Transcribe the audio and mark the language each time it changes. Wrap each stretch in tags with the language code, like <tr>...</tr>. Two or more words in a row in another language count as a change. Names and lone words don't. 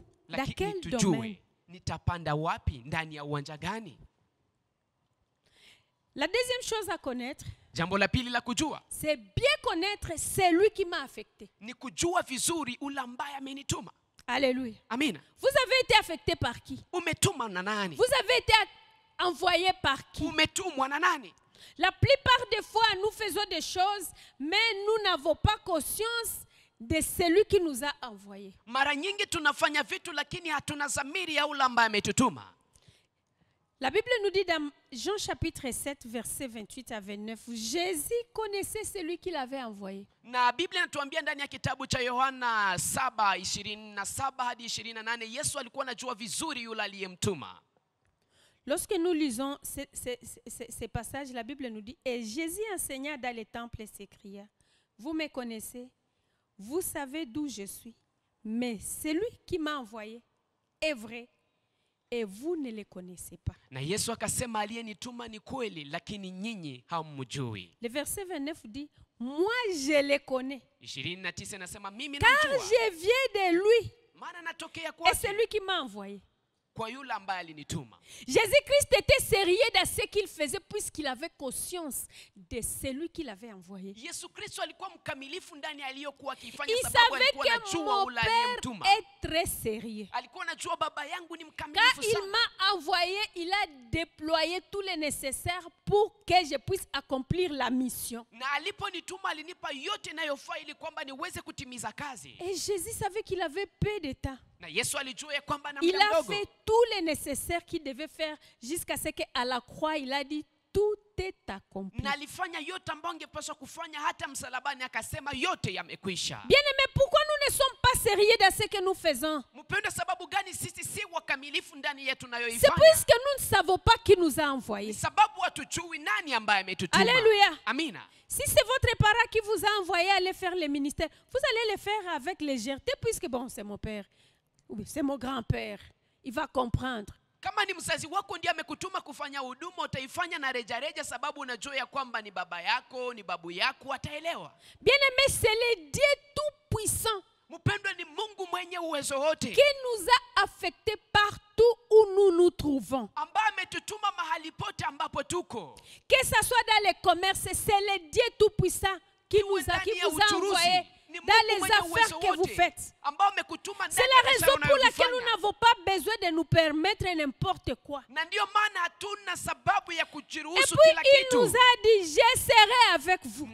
<fr>Dans quel domaine?</fr> <sw>Nitapanda wapi, ndani ya uwanja gani?</sw> <fr>La deuxième chose à connaître,</fr> <sw>jambo la pili la kujua,</sw> <fr>c'est bien connaître celui qui m'a affecté.</fr> <sw>Ni kujua vizuri ule ambaye amenituma.</sw> <fr>Alléluia.</fr> <sw>Amina.</sw> <fr>Vous avez été affecté par qui?</fr> <sw>Umetumwa na nani?</sw> <fr>Vous avez été envoyé par qui?</fr> <sw>Umetumwa na nani?</sw> <fr>La plupart des fois, nous faisons des choses, mais nous n'avons pas conscience de celui qui nous a envoyé.</fr> <sw>Mara nyingi tunafanya vitu lakini hatuna dhamiri ya ule ambaye ametutuma.</sw> <fr>La Bible nous dit dans Jean chapitre 7 verset 28 à 29, Jésus connaissait celui qui l'avait envoyé.</fr> <sw>Na Biblia inatuambia ndani ya kitabu cha Yohana 7:27 hadi 28, Yesu alikuwa anajua vizuri yule aliyemtuma.</sw> <fr>Lorsque nous lisons ces passages, la Bible nous dit, et Jésus enseigna dans les temples et s'écria, vous me connaissez, vous savez d'où je suis, mais celui qui m'a envoyé est vrai, et vous ne le connaissez pas.</fr> <sw>Na Yesu akasema aliyenituma ni kweli, lakini nyinyi hammjui.</sw> <fr>Le verset 29 dit, moi je le connais,</fr> <sw>29 inasema mimi</sw> <fr>car</fr> <sw>namjua,</sw> <fr>je viens de lui,</fr> <sw>maana natokea</sw> <fr>et</fr> <sw>kwake,</sw> <fr>c'est lui qui m'a envoyé.</fr> <sw>kwa yule ambaye alinituma.</sw> <fr>Jésus-Christ était sérieux dans ce qu'il faisait puisqu'il avait conscience de celui qui l'avait envoyé.</fr> <sw>Yesu Kristo alikuwa mkamilifu ndani aliyokuwa akifanya</sw> <fr>Il</fr> <sw>sababu</sw> <fr>savait</fr> <sw>alikuwa</sw> <fr>que</fr> <sw>anajua</sw> <fr>mon</fr> <sw>ule</sw> <fr>père</fr> <sw>aliyemtuma.</sw> <fr>est très sérieux.</fr> <sw>Alikuwa anajua baba yangu ni</sw> <fr>Quand</fr> <sw>mkamilifu</sw> <fr>il</fr> <sw>sana.</sw> <fr>m'a envoyé, il a déployé tout le nécessaire pour que je puisse accomplir la mission.</fr> <sw>Na aliponituma alinipa yote inayofaa ili kwamba niweze kutimiza kazi.</sw> <fr>Et Jésus savait qu'il avait peu de temps.</fr> <sw>Na Yesu alijua ya kwamba na</sw> <fr>Il</fr> <sw>muda</sw> <fr>a</fr> <sw>mdogo.</sw> <fr>fait tout le nécessaire qu'il devait faire jusqu'à ce qu'à la croix, il a dit, tout est accompli.</fr> <sw>Na alifanya yote ambayo angepaswa kufanya, hata msalabani akasema yote yamekwisha.</sw> <fr>Bien-aimés, pourquoi nous ne sommes pas sérieux dans ce que nous faisons?</fr> <sw>Mpendwa, sababu gani sisi si wakamilifu ndani yetu</sw> <fr>C'est</fr> <sw>tunayoifanya?</sw> <fr>puisque nous ne savons pas qui nous a envoyés.</fr> <sw>Sababu hatujui nani ambaye ametutuma.</sw> <fr>Alléluia.</fr> <sw>Amina.</sw> <fr>Si c'est votre parent qui vous a envoyé aller faire le ministère, vous allez le faire avec légèreté puisque bon, c'est mon père. Oui, c'est mon grand-père. Il va comprendre.</fr> <sw>Kama ni mzazi wako ndiye amekutuma kufanya huduma, utaifanya na rejareja sababu unajua ya kwamba ni baba yako, ni babu yako, ataelewa.</sw> <fr>Bien-aimé, c'est le Dieu tout-puissant</fr> <sw>Mpendwa, ni Mungu mwenye uwezo wote</sw> <fr>qui nous a affectés partout où nous nous trouvons.</fr> <sw>ambaye ametutuma mahali pote ambapo tuko.</sw> <fr>Que ce soit dans les commerces, c'est le Dieu tout-puissant qui vous a envoyé dans les affaires que vous faites. C'est la raison pour laquelle nous n'avons pas besoin de nous permettre n'importe quoi. Et puis il nous a dit, je serai avec vous.</fr>